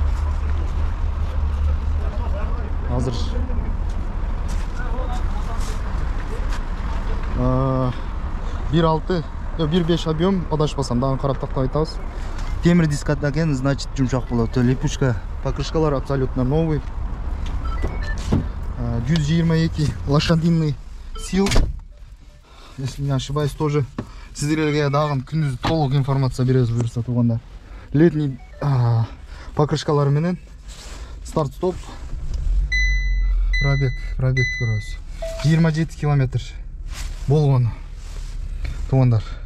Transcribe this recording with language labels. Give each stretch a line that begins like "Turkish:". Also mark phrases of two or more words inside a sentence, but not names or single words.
Kyrgyz: Азыр 1.5 объем, адашпасам, дагы карап тактап айтабыз. Темир диск экен, значит жумшак болот.
Russian: Липучка, покрышкалар абсолютно новый. 122 лошадиный сил, если не ошибаюсь, тоже
Kyrgyz: сиздерге дагы күндүз толук информация беребиз буюрса тугандар. Летний покрышкалар менен старт-стоп, пробег көрөбүз. 27 километр болгон тугандар.